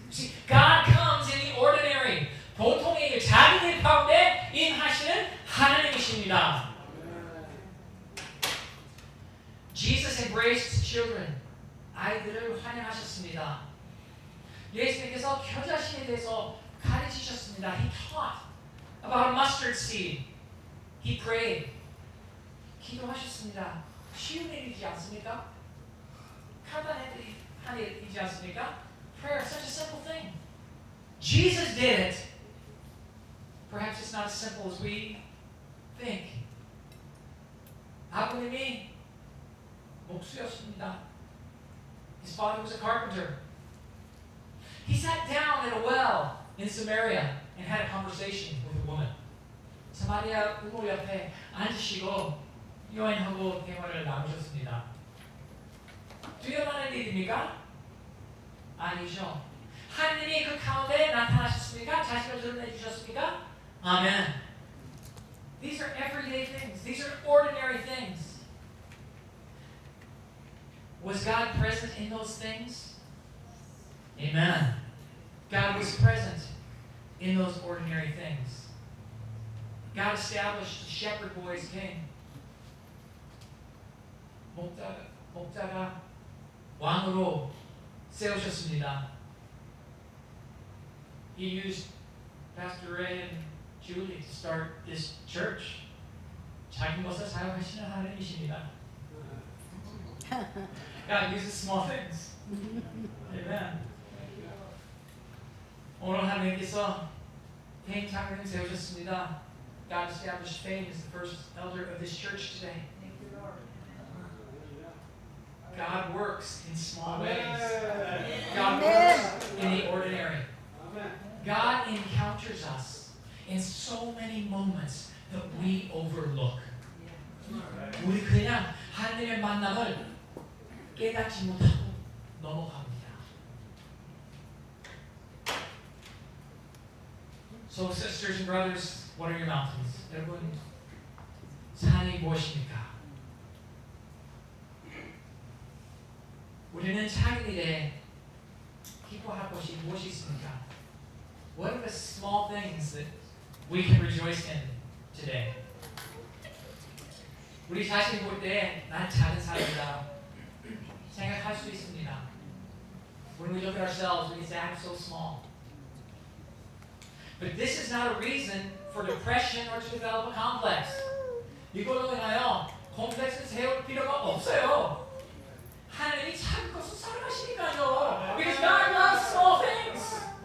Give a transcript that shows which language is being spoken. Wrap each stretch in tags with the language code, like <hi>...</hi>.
<en>See, God comes in the ordinary.</en> <ko>보통의 일, 작은 일 가운데 임하시는 하나님이십니다.</ko> <en>Jesus embraced children</en> <ko>아이들을 환영하셨습니다. 예수님께서 겨자씨에 대해서 가르치셨습니다.</ko> <en>He taught about a mustard seed. He prayed.</en> <ko>기도하셨습니다. 쉬운 일이지 않습니까? 간단한 일이지 않습니까?</ko> <en>Prayer is such a simple thing. Jesus did it. Perhaps it's not as simple as we think.</en> <ko>아버님이 목수였습니다.</ko> <en>His father was a carpenter. He sat down at a well in Samaria and had a conversation with a woman.</en> <ko>사마리아 우물 옆에 앉으시고 여인하고 대화를 나누셨습니다. 두려워하는 일입니까? 아니죠. 하느님이 그 가운데 나타나셨습니까? 자신을 드러내 주셨습니까? 아멘.</ko> <en>These are everyday things. These are ordinary things. Was God present in those things? Amen. God was present in those ordinary things. God established the shepherd boy as king.</en> <ko>목자가 왕으로 세우셨습니다.</ko> <en>He used Pastor Ray and Julie to start this church.</en> <ko>작은 것을 사용하시는 하나님이십니다.</ko> <en>God uses small things. Amen.</en> <ko>오늘 하나님께서 페인 장로님 세우셨습니다.</ko> <en>God established Fame as the first elder of this church today. God works in small ways. God works in the ordinary. God encounters us in so many moments that we overlook.</en> <ko>우리 그냥 하나님의 만남을 깨닫지 못하고 넘어갑니다.</ko> <en>So sisters and brothers, what are your mountains?</en> <ko>여러분, 산이 무엇입니까? 우리는 작은 일에 기뻐할 것이 무엇이 있습니까?</ko> <en>What are the small things that we can rejoice in today?</en> <ko>우리 자신 볼 때 난 작은 사람이다 생각할 수 있습니다.</ko> <en>When we look at ourselves, we say, I'm so small. But this is not a reason for depression or to develop a complex.</en> <ko>이걸로 인하여 콤플렉스를 세울 필요가 없어요. 하나님이 작은 것을 사랑하시니까요.</ko> <en>Because God loves small things.</en>